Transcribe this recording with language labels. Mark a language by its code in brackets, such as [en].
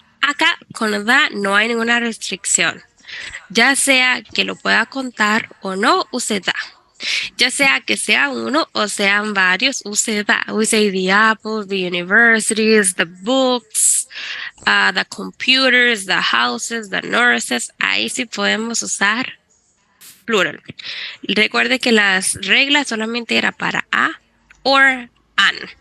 [es] Acá con the no hay ninguna restricción. Ya sea que lo pueda contar o no, [en] use the. [es] Ya sea que sea uno o sean varios, [en] use the. We say the apples, the universities, the books, the computers, the houses, the nurses. [es] Ahí sí podemos usar plural. Recuerde que las reglas solamente era para [en] a or an.